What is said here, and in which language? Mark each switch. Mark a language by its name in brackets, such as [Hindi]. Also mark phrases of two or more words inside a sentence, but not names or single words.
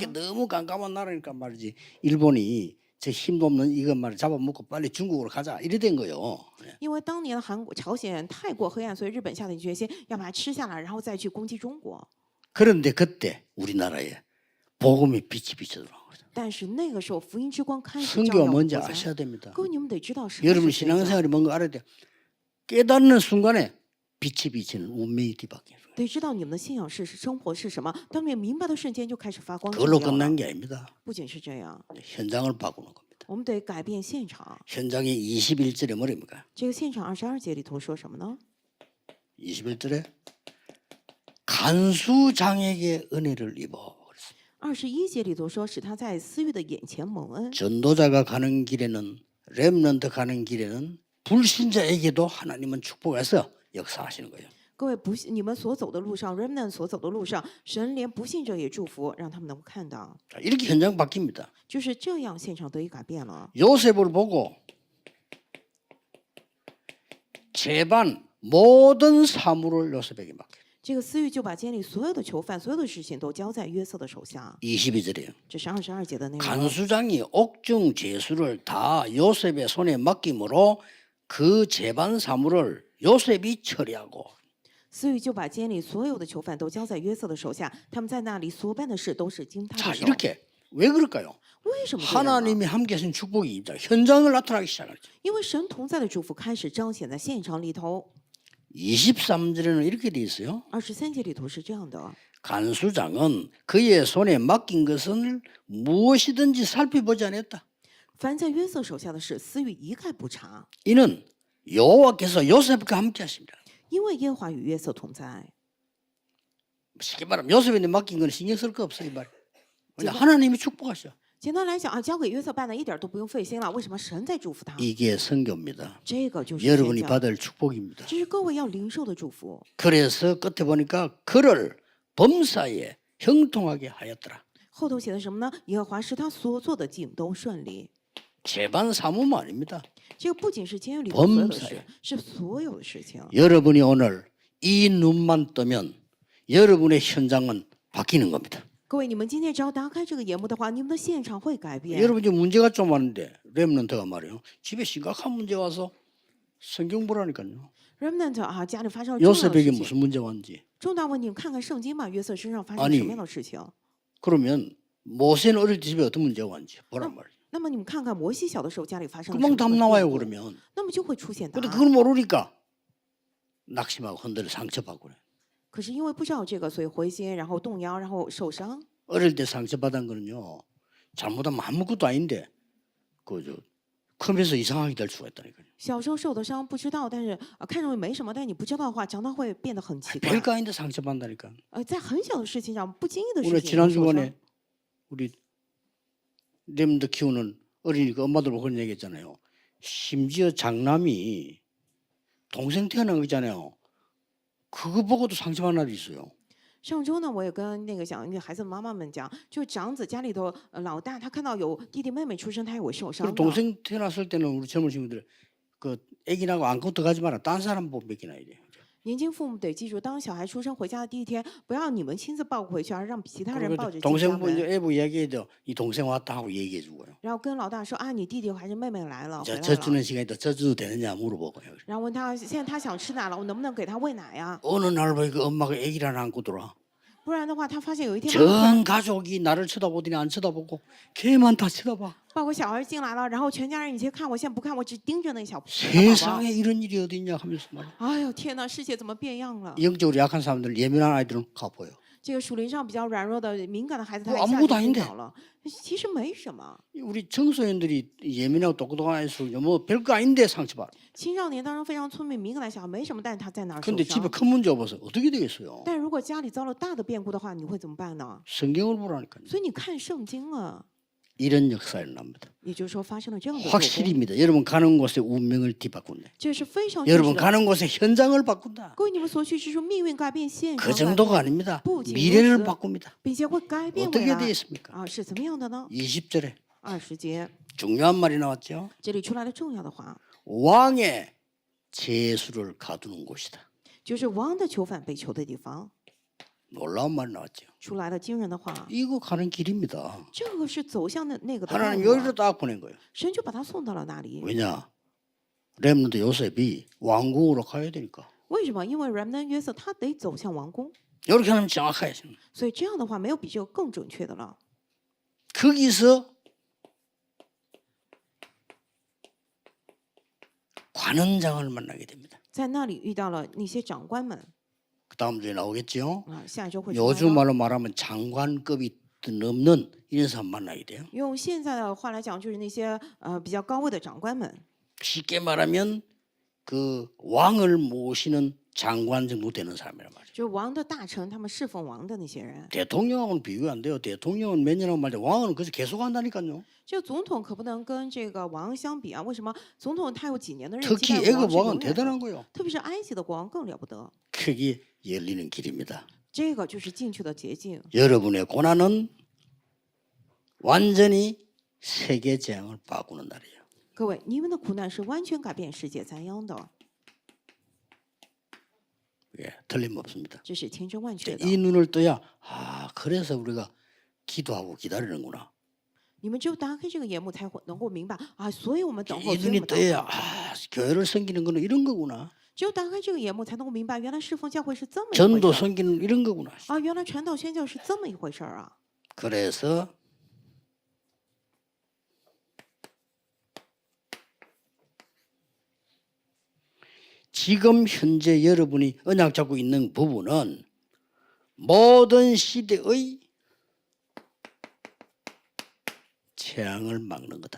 [Korean] 그러니까 너무 깜깜한 나라니까 말이지. 일본이 저 힘도 없는 이것 말 잡아먹고 빨리 중국으로 가자 이래 된 거예요. [Chinese] 因为当年韩国、朝鲜太过黑暗，所以日本下定决心要把它吃下来，然后再去攻击中国。 [Korean] 그런데 그때 우리나라에 복음이 빛이 비쳐들어간 거죠. [Chinese] 但是那个时候，福音之光开始照 [Korean] 선교가 [Chinese] 耀我们 [Korean] 뭔지 [Chinese] 国家。 [Korean] 아셔야 됩니다. [Chinese] 各位，你们得知道什么 [Korean] 여러분 [Chinese] 是宣教， [Korean] 신앙생활이 뭔가 알아야 돼요. 깨닫는 순간에 빛이 비치는 운명이 뒤바뀌는 거예요. [Chinese] 得知道你们的信仰是生活是什么。当你们明白的瞬间，就开始发光照 [Korean] 그걸로 [Chinese] 耀了。 [Korean] 끝난 게 아닙니다. [Chinese] 不仅是这样， [Korean] 현장을 바꾸는 겁니다. [Chinese] 我们得改变现场。 [Korean] 현장이 21절에 뭐랍니까? [Chinese] 这个现场22节里头说什么呢？ [Korean] 21절에 간수장에게 은혜를 입어. [Chinese] 21 节里头说，使他在私欲的眼前蒙恩。 [Korean] 전도자가 가는 길에는 렘넌트 가는 길에는 불신자에게도 하나님은 축복해서 역사하시는 거예요. [Chinese] 各位不信，你们所走的路上 ，remnant 所走的路上，神连不信者也祝福，让他们能够看到。 [Korean] 자, 이렇게 현장 바뀝니다. [Chinese] 就是这样，现场得以改变了。 [Korean] 요셉을 보고 제반 모든 사물을 요셉에게 맡겨. [Chinese] 这个私欲就把监里所有的囚犯、所有的事情都交在约瑟的手下。 [Korean] 22절이에요. [Chinese] 这是22节的内容。 [Korean] 간수장이 옥중 제수를 다 요셉의 손에 맡김으로 그 제반 사물을 요셉이 처리하고 [Chinese] 私欲就把监里所有的囚犯都交在约瑟的手下，他们在那里所办的事都是经他 [Korean] 자 [Chinese] 的手。 [Korean] 이렇게 왜 그럴까요? [Chinese] 为什么这样呢？ [Korean] 하나님이 함께 하신 축복이 있다. 현장을 나타나기 시작하죠. [Chinese] 因为神同在的祝福开始彰显在现场里头。 [Korean] 23절에는 이렇게 돼 있어요. [Chinese] 23 节里头是这样的： [Korean] 간수장은 그의 손에 맡긴 것을 무엇이든지 살펴보지 않았다. [Chinese] 凡在约瑟手下的事，私欲一概不查， [Korean] 이는 여호와께서 요셉과 함께 하십니다. [Chinese] 因为耶和华与约瑟同在。 [Korean] 쉽게 말하면 요셉한테 맡긴 건 신경 쓸 거 없어요. 이 말. 그냥 하나님이 축복하셔. [Chinese] 简单来讲啊，交给约瑟办的一点都不用费心了。为什么？神在祝福他。 [Korean] 이게 선교입니다. [Chinese] 这个就是 [Korean] 여러분이 [Chinese] 宣教， [Korean] 받을 축복입니다. [Chinese] 这是各位要领受的祝福。 [Korean] 그래서 끝에 보니까 그를 범사에 형통하게 하였더라. [Chinese] 后头写的什么呢？耶和华使他所做的尽都顺利。 [Korean] 제반 사무만 아닙니다. [Chinese] 这个不仅是监狱里头所有的 [Korean] 범사에 [Chinese] 事，是所有的事情。 [Korean] 여러분이 오늘 이 눈만 뜨면 여러분의 현장은 바뀌는 겁니다. [Chinese] 各位，你们今天只要打开这个眼目的话，你们的现场会改变。 [Korean] 여러분 지금 문제가 좀 많은데 렘넌트가 말이에요. 집에 심각한 문제 와서 성경 보라니까요. [Chinese] Remnant 啊，家里发生了重要的 [Korean] 요셉에게 [Chinese] 事情， [Korean] 무슨 문제가 왔는지 [Chinese] 重大问题，看看圣经吧，约瑟身上发生 [Korean] 아니 [Chinese] 什么样的事情？ [Korean] 그러면 모세는 어릴 때 집에 어떤 문제가 왔는지 보란 말이에요. [Chinese] 那么你们看看摩西小的时候家里发生了什 [Korean] 금방 [Chinese] 么 [Korean] 답 [Chinese] 样的 [Korean] 나와요 [Chinese] 变故 [Korean] 그러면. [Chinese] 那么就会出现答 [Korean] 근데 [Chinese] 案。 [Korean] 그걸 모르니까 낙심하고 흔들려 상처받고 그래. [Chinese] 可是因为不知道这个，所以灰心，然后动摇，然后受伤。 [Korean] 어릴 때 상처받은 거는요. 잘못하면 아무것도 아닌데 그저 크면서 이상하게 될 수가 있다니까요. [Chinese] 小时候受的伤不知道，但是看上去没什么，但是你不知道的话，长大会变得很奇怪。 [Korean] 별거 아닌데 상처받는다니까. [Chinese] 在很小的事情上，不经意的 [Korean] 우리 [Chinese] 事情也会 [Korean] 지난 [Chinese] 受伤。 [Korean] 주간에 우리 렘드 키우는 어린이가 엄마들 보고 그런 얘기했잖아요. 심지어 장남이 동생 태어난 거 있잖아요. 그거 보고도 상처받는 날이 있어요. [Chinese] 上周呢，我也跟那个孩子的妈妈们讲，就长子家里头老大，他看到有弟弟妹妹出生，他也会受伤 [Korean] 그리고 [Chinese] 的。 [Korean] 동생 태어났을 때는 우리 젊은 친구들 그 애기 나고 안고 들어가지 마라. 딴 사람 못 맡기나 이래. [Chinese] 年轻父母得记住，当小孩出生回家的第一天，不要你们亲自抱回去，而让其他人抱 [Korean] 그리고 [Chinese] 着进家 [Korean] 동생분 [Chinese] 门。 [Korean] 이제 애부 이야기해도 이 동생 왔다 하고 얘기해 주고요. [Chinese] 然后跟老大说啊，你弟弟还是妹妹来了，回 [Korean] 저 [Chinese] 来 [Korean] 젖주는 [Chinese] 了。 [Korean] 시간에 또 젖줘도 되느냐 물어보고요. [Chinese] 然后问他，现在他想吃奶了，我能不能给他喂奶呀？ [Korean] 어느 날 보니까 엄마가 애기를 하나 안고 들어와. [Chinese] 不然的话，他发现有一天妈妈 [Korean] 전 가족이 나를 쳐다보더니 안 쳐다보고 걔만 다 쳐다봐. [Chinese] 抱个小孩进来了，然后全家人你先看我，现在不看我，只盯着那小宝宝。 [Korean] 세상에 이런 일이 어디 있냐 하면서 말이야. [Chinese] 哎呦天哪，世界怎么变样了？ [Korean] 영적으로 약한 사람들, 예민한 아이들은 가보여. [Chinese] 这个属灵上比较软弱的、敏感的孩子，他 [Korean] 뭐 [Chinese] 一下 [Korean] 아무것도 [Chinese] 就 [Korean] 아닌데 [Chinese] 晕倒了。其实没什么， [Korean] 우리 청소년들이 예민하고 똑똑한 애들 뭐 별거 아닌데 상처받아. [Chinese] 青少年当中非常聪明、敏感的小孩没什么，但是他在哪儿受 [Korean] 근데 집에 [Chinese] 伤？ [Korean] 큰 문제 없어서 어떻게 되겠어요? [Chinese] 但如果家里遭了大的变故的话，你会怎么办呢？ [Korean] 성경을 보라니까요. [Chinese] 所以你看圣经啊， [Korean] 이런 역사가 일어납니다. [Chinese] 也就是说发生了这样的作工， [Korean] 확실입니다. 여러분 가는 곳에 운명을 뒤바꾼다. [Chinese] 这是非常确 [Korean] 여러분 [Chinese] 实的。 [Korean] 가는 곳에 현장을 바꾼다. [Chinese] 各位，你们所去之处，命运改变，现 [Korean] 그 [Chinese] 状改 [Korean] 정도가 [Chinese] 变， [Korean] 아닙니다. [Chinese] 부 仅 [Korean] 미래를 [Chinese] 如此 [Korean] 바꿉니다. [Chinese] 并且会改变未 [Korean] 어떻게 [Chinese] 来 [Korean] 되겠습니까? [Chinese] 啊，是怎么样的呢？ [Korean] 20절에 [Chinese] 20节 [Korean] 중요한 말이 나왔죠. [Chinese] 这里出来了重要的话， [Korean] 왕의 제수를 가두는 곳이다. [Chinese] 就是王的囚犯被囚的地方， [Korean] 놀라운 말이 나왔죠. [Chinese] 出来了惊人的话。 [Korean] 이거 가는 길입니다. [Chinese] 这个是走向那个的道 [Korean] 하나님 [Chinese] 路啊 [Korean] 여기로 딱 보낸 거예요. [Chinese] 神就把他送到了那里。 [Korean] 왜냐? 렘넌트 요셉이 왕궁으로 가야 되니까. [Chinese] 为什么？因为 Remnant 约瑟他得走向王宫， [Korean] 이렇게 하면 정확하게. [Chinese] 所以这样的话没有比这个更准确的了。 [Korean] 거기서 관원장을 만나게 됩니다. [Chinese] 在那里遇到了那些长官们 [Korean] 그 다음 주에 나오겠죠. [Chinese] 啊，下一周会出来 [Korean] 요즘 [Chinese] 了。 [Korean] 말로 말하면 장관급이 넘는 이런 사람 만나게 돼요. [Chinese] 用现在的话来讲，就是那些比较高位的长官们， [Korean] 쉽게 말하면 그 왕을 모시는 장관 정도 되는 사람이란 말이죠. [Chinese] 就是王的大臣，他们侍奉王的那些人。 [Korean] 대통령하고는 비교 안 돼요. 대통령은 몇 년 하고 말때 왕은 그래서 계속 한다니까요. [Chinese] 这个总统可不能跟这个王相比啊！为什么？总统他有几年的任期， [Korean] 특히 [Chinese] 但王 [Korean] 애굽 [Chinese] 是 [Korean] 왕은 [Chinese] 永远的 [Korean] 대단한 거예요. [Chinese] 特别是埃及的国王更了不得。 [Korean] 크게 열리는 길입니다. [Chinese] 这个就是进去的捷径。 [Korean] 여러분의 고난은 완전히 세계 재앙을 바꾸는 날이에요. [Chinese] 各位，你们的苦难是完全改变世界灾殃的， [Korean] 예, 틀림없습니다. [Chinese] 这是千真万确的。 [Korean] 이 눈을 떠야 아 그래서 우리가 기도하고 기다리는구나. [Chinese] 你们只有打开这个眼目，才会能够明白啊！所以我们等候， [Korean] 이 [Chinese] 所以我 [Korean] 눈이 [Chinese] 们祷 [Korean] 떠야 [Chinese] 告。 [Korean] 아 교회를 섬기는 거는 이런 거구나. [Chinese] 只有打开这个眼目，才能够明白，原来侍奉教会是这么一 [Korean] 전도 [Chinese] 回事儿 [Korean] 섬기는 이런 거구나. [Chinese] 啊！原来传道宣教是这么一回事儿啊！ [Korean] 그래서 지금 현재 여러분이 언약 잡고 있는 부분은 모든 시대의 재앙을 막는 거다.